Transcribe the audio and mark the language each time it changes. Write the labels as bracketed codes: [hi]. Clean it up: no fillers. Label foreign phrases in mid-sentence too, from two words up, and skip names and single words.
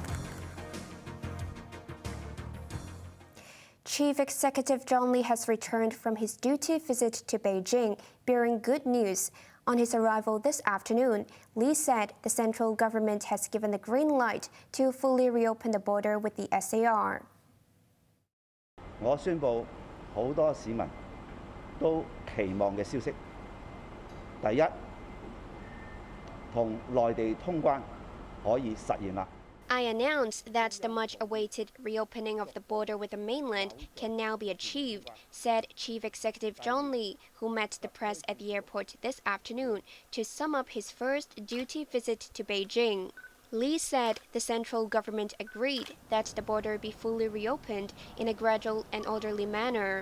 [en] Chief Executive John Lee has returned from his duty visit to Beijing, bearing good news. On his arrival this afternoon, Lee said the central government has given the green light to fully reopen the border with the SAR. [yue] 我宣布好多市民都期望嘅消息。第一，同內地通關可以實現啦。 [en] I announced that the much-awaited reopening of the border with the mainland can now be achieved, said Chief Executive John Lee, who met the press at the airport this afternoon to sum up his first duty visit to Beijing. Lee said the central government agreed that the border be fully reopened in a gradual and orderly manner.